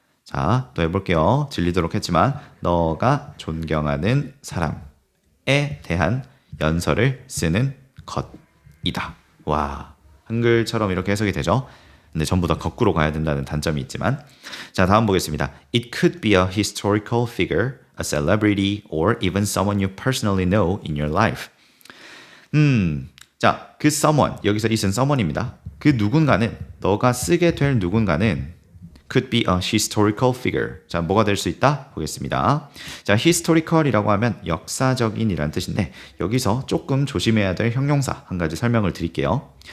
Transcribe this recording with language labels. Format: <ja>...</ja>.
<ko>자, 또 해볼게요. 질리도록 했지만 너가 존경하는 사람에 대한 연설을 쓰는 것이다. 와, 한글처럼 이렇게 해석이 되죠. 근데 전부 다 거꾸로 가야 된다는 단점이 있지만, 자, 다음 보겠습니다.</ko> <en>It could be a historical figure, a celebrity, or even someone you personally know in your life.</en> <ko>자, 그 someone, 여기서 it은 someone입니다. 그 누군가는, 너가 쓰게 될 누군가는</ko> <en>could be a historical figure.</en> <ko>자, 뭐가 될 수 있다? 보겠습니다. 자, historical이라고 하면 역사적인이라는 뜻인데, 여기서 조금 조심해야 될 형용사 한 가지 설명을 드릴게요.</ko>